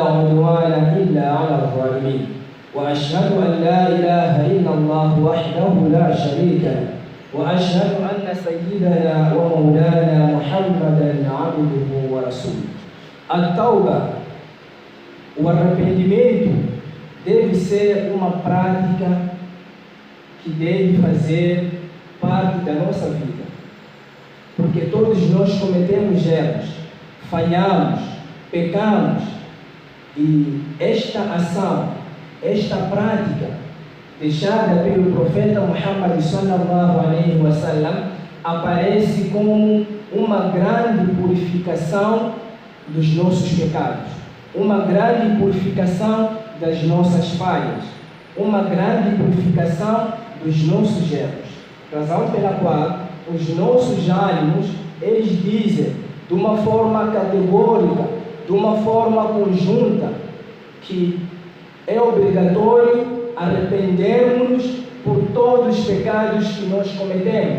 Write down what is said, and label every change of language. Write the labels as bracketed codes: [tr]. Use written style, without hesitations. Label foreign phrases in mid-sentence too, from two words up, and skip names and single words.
[ar] عدوان إلا على الظالمين وأشهد أن لا إله إلا الله وحده لا شريك له وأشهد أن سيدنا ومولانا محمدا عبده ورسوله. [pt] التوبة والarrependimento deve ser uma prática que deve fazer parte da nossa vida. Porque todos nós cometemos erros, falhamos, pecamos, e esta ação, esta prática deixada pelo profeta Muhammad [ar] صلى الله عليه وسلم [pt] aparece como uma grande purificação dos nossos pecados, uma grande purificação das nossas falhas, uma grande purificação dos nossos erros, razão pela qual os nossos ânimos, eles dizem de uma forma categórica, de uma forma conjunta, que é obrigatório arrependermos por todos os pecados que nós cometemos.